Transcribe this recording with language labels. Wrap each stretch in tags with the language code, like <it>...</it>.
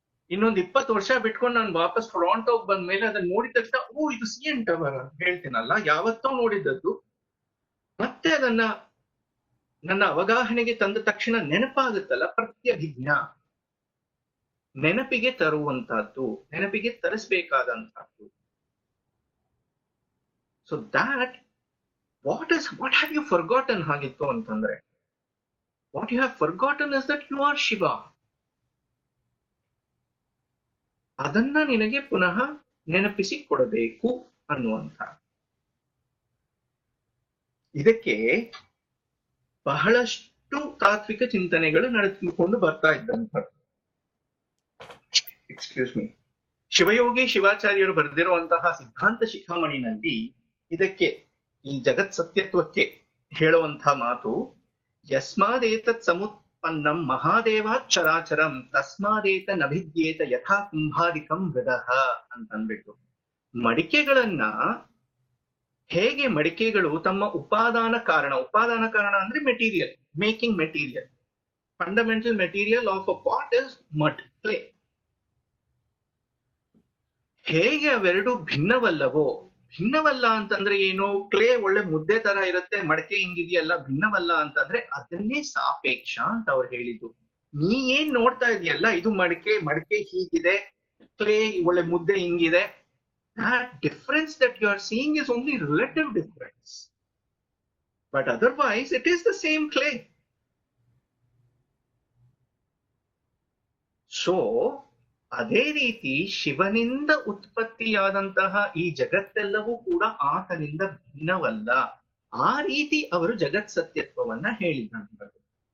<kn>ಇನ್ನೊಂದು 20 ವರ್ಷ ಬಿಟ್ಕೊಂಡು ನಾನು ವಾಪಸ್ ಟೊರಾಂಟೋಗ್ ಬಂದ್ಮೇಲೆ ಅದನ್ನ ನೋಡಿದ ತಕ್ಷಣ ಓ ಇದು CN ಟವರ್ ಅಂತ ಹೇಳ್ತೀನಲ್ಲ, ಯಾವತ್ತೋ ನೋಡಿದ್ದದ್ದು ಮತ್ತೆ ಅದನ್ನ ನನ್ನ ಅವಗಾಹನೆಗೆ ತಂದ ತಕ್ಷಣ ನೆನಪಾಗುತ್ತಲ್ಲ, ಪ್ರತ್ಯಭಿಜ್ಞಾ. ನೆನಪಿಗೆ ತರುವಂತಹದ್ದು, ನೆನಪಿಗೆ ತರಿಸ್ಬೇಕಾದಂತಹದ್ದು.</kn> <en>so that what have you forgotten</en> <kn>ಆಗಿತ್ತು ಅಂತಂದ್ರೆ,</kn> <en>What you have forgotten is that you are Shiva.</en> <kn>ಅದನ್ನ ನಿನಗೆ ಪುನಃ ನೆನಪಿಸಿಕೊಡಬೇಕು ಅನ್ನುವಂಥ. ಇದಕ್ಕೆ ಬಹಳಷ್ಟು ತಾತ್ವಿಕ ಚಿಂತನೆಗಳು ನಡೆದುಕೊಂಡು ಬರ್ತಾ ಇದ್ದಂಥ.</kn> <en>Excuse me.</en> <kn>ಶಿವಯೋಗಿ ಶಿವಾಚಾರ್ಯರು ಬರೆದಿರುವಂತಹ ಸಿದ್ಧಾಂತ ಶಿಖಾಮಣಿನಲ್ಲಿ ಇದಕ್ಕೆ, ಈ ಜಗತ್ ಸತ್ಯತ್ವಕ್ಕೆ ಹೇಳುವಂತಹ ಮಾತು,</kn> <sa>ಯಸ್ಮಾದೇತತ್ ಸಮುತ್ಪನ್ನಂ ಮಹಾದೇವಾತ್ ಚರಾಚರಂ ತಸ್ಮಾದೇತ ನಭಿದ್ಯೇತ ಯಥಾ ಕುಂಭಾರಿಕಂ ಮೃದಃ</sa> <kn>ಅಂತಂದ್ಬಿಟ್ಟು, ಮಡಿಕೆಗಳನ್ನ ಹೇಗೆ ಮಡಿಕೆಗಳು ತಮ್ಮ ಉಪಾದಾನ ಕಾರಣ ಅಂದ್ರೆ material,</kn> <en>Making material, fundamental material of a pot is mud, clay.</en> <kn>ಹೇಗೆ ಅವೆರಡು ಭಿನ್ನವಲ್ಲ ಅಂತಂದ್ರೆ ಏನು? ಕ್ಲೇ ಒಳ್ಳೆ ಮುದ್ದೆ ತರ ಇರುತ್ತೆ, ಮಡಕೆ ಹಿಂಗಿದೆಯಲ್ಲ, ಭಿನ್ನವಲ್ಲ ಅಂತಂದ್ರೆ ಅದನ್ನೇ ಸಾಪೇಕ್ಷ ಅಂತ ಅವ್ರು ಹೇಳಿದ್ದು. ನೀ ಏನ್ ನೋಡ್ತಾ ಇದೆಯಲ್ಲ, ಇದು ಮಡಕೆ ಹೀಗಿದೆ, ಕ್ಲೇ ಒಳ್ಳೆ ಮುದ್ದೆ ಹಿಂಗಿದೆ,</kn> <en>that difference that you are seeing is only relative difference, but otherwise it is the same clay.</en> <kn>So ಅದೇ ರೀತಿ ಶಿವನಿಂದ ಉತ್ಪತ್ತಿಯಾದಂತಹ ಈ ಜಗತ್ತೆಲ್ಲವೂ ಕೂಡ ಆತನಿಂದ ಭಿನ್ನವಲ್ಲ. ಆ ರೀತಿ ಅವರು ಜಗತ್ ಸತ್ಯತ್ವವನ್ನ ಹೇಳಿದಂಥದ್ದು.</kn>